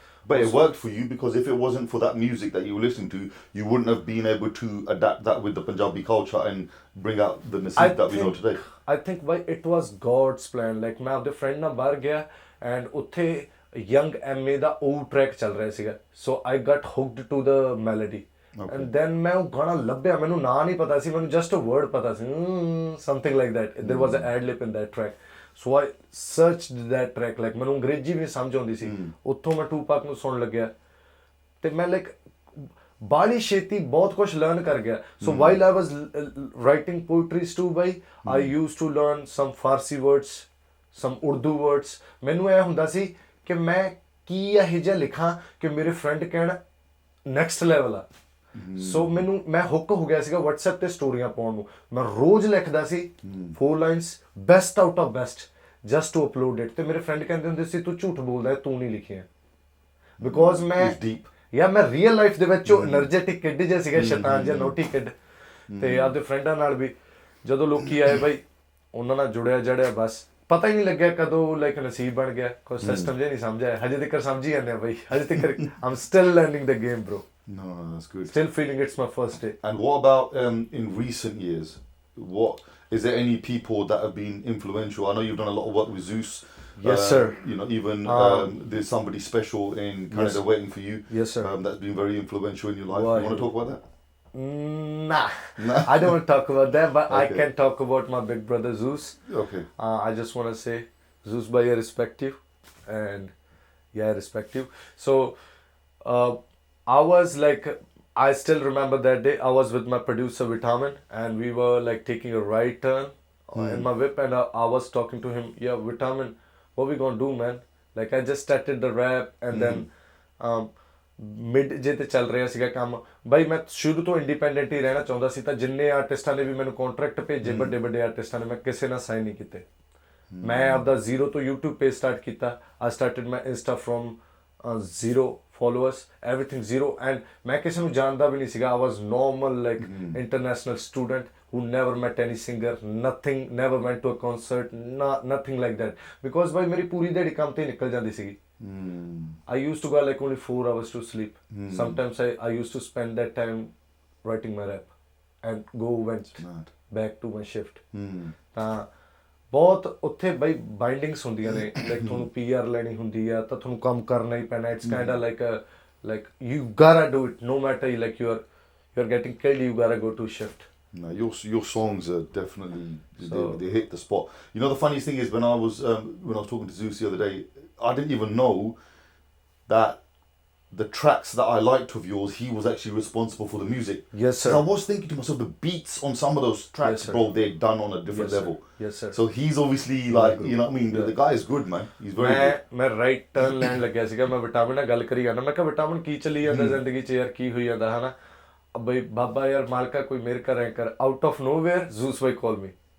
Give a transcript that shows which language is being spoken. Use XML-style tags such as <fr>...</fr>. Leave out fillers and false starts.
<en>But it worked for you, because if it wasn't for that music that you were listening to, you wouldn't have been able to adapt that with the Punjabi culture and bring out the Nasib that we know today. I think why it was God's plan. Like</en> <pa>ਮੈਂ ਆਪਣੇ</pa> <en>friend</en> <pa>ਨਾਲ ਬਾਹਰ ਗਿਆ</pa> <en>and ਉੱਥੇ Young MA ਦਾ ਉਹ track</en> <pa>ਚੱਲ ਰਿਹਾ ਸੀਗਾ,</pa> <en>so I got hooked to the melody. And then</en> <pa>ਮੈਂ ਉਹ ਗਾਣਾ ਲੱਭਿਆ, ਮੈਨੂੰ ਨਾਂ ਨਹੀਂ ਪਤਾ ਸੀ, ਮੈਨੂੰ</pa> <en>just a word</en> <pa>ਪਤਾ ਸੀ,</pa> <en>something like that. There was an ad lib in that track. So I searched that track, like</en> <pa>ਮੈਨੂੰ ਅੰਗਰੇਜ਼ੀ ਵੀ ਨਹੀਂ ਸਮਝ ਆਉਂਦੀ ਸੀ. ਉੱਥੋਂ ਮੈਂ ਟੂਪਾਕ ਨੂੰ ਸੁਣਨ ਲੱਗਿਆ ਤੇ ਮੈਂ ਲਾਈਕ ਬਾਲੀ ਛੇਤੀ ਬਹੁਤ ਕੁਝ ਲਰਨ ਕਰ ਗਿਆ.</pa> <en>So while I was writing poetries too, I used to learn some Farsi words, some Urdu words.</en> <pa>ਮੈਨੂੰ ਇਹ ਹੁੰਦਾ ਸੀ ਕਿ ਮੈਂ ਕੀ ਇਹੋ ਜਿਹਾ ਲਿਖਾਂ ਕਿ ਮੇਰੇ ਫਰੈਂਡ ਕਹਿਣ ਨੈਕਸਟ ਲੈਵਲ ਆ. ਸੋ ਮੈਂ ਹੁੱਕ ਹੋ ਗਿਆ ਸੀਗਾ WhatsApp ਤੇ ਸਟੋਰੀਆਂ ਪਾਉਣ ਨੂੰ. ਮੈਂ ਰੋਜ਼ ਲਿਖਦਾ ਸੀ 4 lines,</pa> <en>Best out of best, just to upload it.</en> <pa>ਤੇ ਮੇਰੇ ਫਰੈਂਡ ਕਹਿੰਦੇ ਹੁੰਦੇ ਸੀ ਤੂੰ ਝੂਠ ਬੋਲਦਾ, ਤੂੰ ਨਹੀਂ ਲਿਖਿਆ. ਬਿਕੋਜ਼ ਮੈਂ ਰੀਅਲ ਲਾਈਫ ਦੇ ਵਿੱਚ ਉਹ એનર્ਜੈਟਿਕ ਕਿੱਡ ਜਿਹਾ ਸੀਗਾ, ਸ਼ੈਤਾਨ ਜਿਹਾ, ਨੋਟੀ ਕਿੱਡ. ਤੇ ਆਪਦੇ ਫਰੈਂਡਾਂ ਨਾਲ ਵੀ ਜਦੋਂ ਲੋਕੀ ਆਏ ਬਾਈ, ਉਹਨਾਂ ਨਾਲ ਜੁੜਿਆ ਬਸ ਪਤਾ ਹੀ ਨਹੀਂ ਲੱਗਿਆ ਕਦੋਂ ਲਾਈਕ ਨਸੀਬ ਬਣ ਗਿਆ. ਕੋਈ ਸਿਸਟਮ ਜਿਹਾ ਨਹੀਂ ਸਮਝਿਆ, ਹਜੇ ਤੱਕ ਸਮਝੀ ਜਾਂਦੇ ਆ ਬਾਈ, ਹਜੇ ਤੱਕ</pa> <en>I'm still learning the game, bro. No, that's good. Still feeling it's my first day. And what about in recent years? What is there any people that have been influential? I know you've done a lot of work with Zeus. Yes, sir. You know, even there's somebody special in Canada waiting for you. Yes, sir. That's been very influential in your life. Why? You want to talk about that? Nah. I don't want to talk about that, but okay. I can talk about my big brother Zeus. Okay. I just want to say, Zeus, bhai, I respect you, and Yeah, I respect you. So, I was like, I still remember that day. I was with my producer Vitamin, and we were like taking a right turn in my whip, and I was talking to him. Yeah, Vitamin, what we gonna do, man? Like I just started the rap, and then</en> <pa>mid ਜੇ ਤੇ ਚੱਲ ਰਿਹਾ ਸੀਗਾ ਕੰਮ ਬਾਈ ਮੈਂ ਸ਼ੁਰੂ ਤੋਂ independent ਹੀ ਰਹਿਣਾ ਚਾਹੁੰਦਾ ਸੀ ਤਾਂ ਜਿੰਨੇ ਆਰਟਿਸਟਾਂ ਨੇ ਵੀ ਮੈਨੂੰ ਕੰਟਰੈਕਟ ਭੇਜੇ ਵੱਡੇ ਵੱਡੇ ਆਰਟਿਸਟਾਂ ਨੇ ਮੈਂ ਕਿਸੇ ਨਾਲ ਸਾਈਨ ਨਹੀਂ ਕੀਤੇ ਮੈਂ ਆਪਦਾ ਜ਼ੀਰੋ ਤੋਂ YouTube ਪੇਜ ਸਟਾਰਟ ਕੀਤਾ</pa> <en>I started my Insta from zero followers everything zero and</en> <pa>ਮੈਂ ਕਿਸੇ ਨੂੰ ਜਾਣਦਾ ਵੀ ਨਹੀਂ ਸੀਗਾ</pa> <en>I was normal like international student who never met any singer nothing never went to a concert nothing like that because</en> <pa>ਬਾਈ ਮੇਰੀ ਪੂਰੀ ਦਿਹਾੜੀ ਕੰਮ ਤੇ ਨਿਕਲ ਜਾਂਦੀ ਸੀਗੀ</pa> <en>I used to go like only 4 hours to sleep. Sometimes I used to spend that time writing my rap and went back to my shift.</en> <pa>ਤਾਂ ਬਹੁਤ ਉੱਥੇ ਬਈ ਬਾਈਂਡਿੰਗਸ ਹੁੰਦੀਆਂ ਨੇ ਲਾਈਕ ਤੁਹਾਨੂੰ PR ਲੈਣੀ ਹੁੰਦੀ ਆ ਤਾਂ ਤੁਹਾਨੂੰ ਕੰਮ ਕਰਨਾ ਹੀ ਪੈਣਾ ਇਟਸ ਕਾਈਂਡ ਆ</pa> <en>like you gotta do it no matter like you're getting killed you gotta go to shift. No, your songs are definitely they hit the spot. You know the funniest thing is when I was talking to Zeus the other day I didn't even know that the tracks that I liked of yours, he was actually responsible for the music. Yes, sir. I was thinking to myself, the beats on some of those tracks, yes, bro, they're done on a different yes, level. Sir. Yes, sir. So he's obviously like, you know what I mean? The guy is good, man. He's very good.</en> <pa>ਮੈਂ right turn ਲੈਣ ਲੱਗਿਆ ਸੀਗਾ ਮੈਂ vitamin ਨਾਲ ਗੱਲ ਕਰੀ ਜਾਂਦਾ ਮੈਂ ਕਿਹਾ ਵਿਟਾਮਿਨ ਕੀ ਚੱਲੀ ਜਾਂਦਾ ਜ਼ਿੰਦਗੀ 'ਚ ਯਾਰ ਕੀ ਹੋਈ ਜਾਂਦਾ ਹਨਾ ਬਈ ਬਾਬਾ ਯਾਰ ਮਾਲਕਾ ਕੋਈ ਮੇਰੇ ਘਰ ਐ ਕਰ</pa> <en>out of nowhere</en> <pa>ਜ਼ੂਸ by</pa> <en>call me</en>